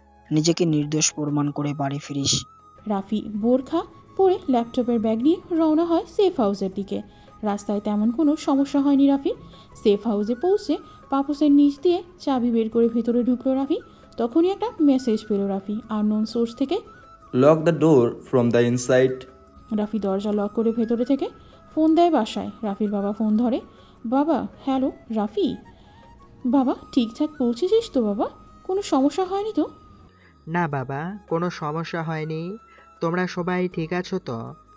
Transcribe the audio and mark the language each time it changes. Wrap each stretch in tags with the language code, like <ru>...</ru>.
<bn>নিজেকে নির্দোষ প্রমাণ করে বাড়ি ফিরিস। রাফি বোরখা পরে ল্যাপটপের ব্যাগ নিয়ে রওনা হয় সেফ হাউসের দিকে। রাস্তায় তেমন কোনো সমস্যা হয়নি রাফির। সেফ হাউসে পৌঁছে পাপোসের নিচ দিয়ে চাবি বের করে ভেতরে ঢুকলো রাফি। তখনই একটা মেসেজ পেল রাফি আননোন সোর্স থেকে।</bn> <en>Lock the door from the inside.</en> <bn>Rafi দরজা লক করে ভেতরে থেকে ফোন দেয় বাসায়। রাফির বাবা ফোন ধরে। বাবা, হ্যালো রাফি। বাবা, ঠিকঠাক পৌঁছেছিস তো বাবা? কোনো সমস্যা হয়নি তো? না বাবা, কোনো সমস্যা হয়নি। তোমরা সবাই ঠিক আছো তো?</bn>